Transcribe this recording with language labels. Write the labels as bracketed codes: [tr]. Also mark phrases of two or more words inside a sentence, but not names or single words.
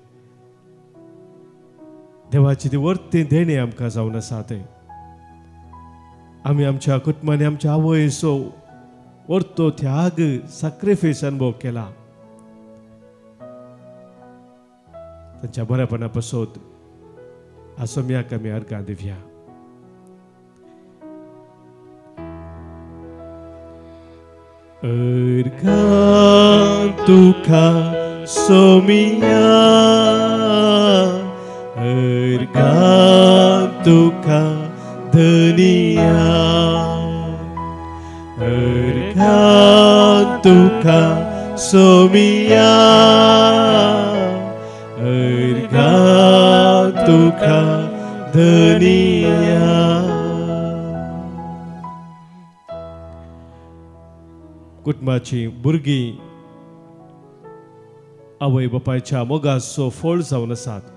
[kok] देवाची ती वर्ती देणी आमकां जावन आसात. आमी आमच्या कुटुंबांनी आमच्या आवयचो वर्तो त्याग सॅक्रिफायस अनुभव केला. तांच्या बरेपणा पासत आज सम्याक आमी अर्गां दिवया. Erga tuka somia, erga tuka dania, erga tuka somia, erga tuka dania. कुटुंबाची भुरगीं आवय बापायच्या मोगाचो फळ जावन आसात.